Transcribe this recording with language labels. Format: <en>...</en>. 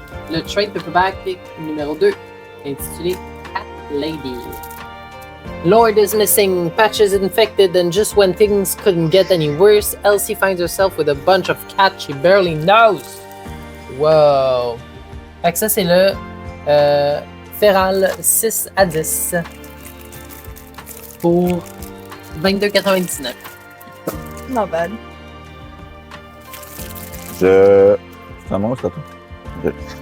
<fr>Le trade paperback numéro 2, intitulé Cat Lady.</fr> <en>Lord is missing, Patch is infected, and just when things couldn't get any worse, Elsie finds herself with a bunch of cats she barely knows. Wow!</en> <fr>Fait que ça, c'est le Feral 6 à 10 pour 22,99.</fr> <en>Not bad.</en> <fr>C'est à moi ou c'est à toi? Okay.</fr>